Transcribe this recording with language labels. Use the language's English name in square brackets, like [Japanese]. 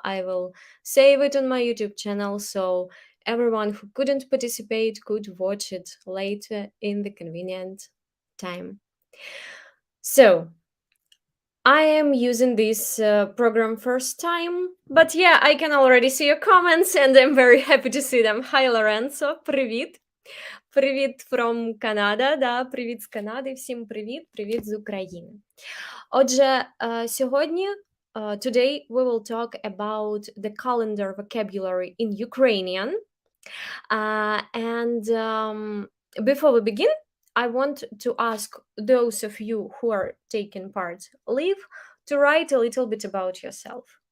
[English] I will save it on my YouTube channel, so everyone who couldn't participate could watch it later in the convenient time. So, I am using this program first time, but yeah, I can already see your comments and I'm very happy to see them. Hi, Lorenzo, привіт. [Ukrainian] Привіт [English] from Canada, [Ukrainian] да, привіт з Канади, всім привіт, привіт з України. Отже, сьогодні, [English] today we will talk about the calendar vocabulary in Ukrainian. And before we begin, I want to ask those of you who are taking part live to write a little bit about yourself.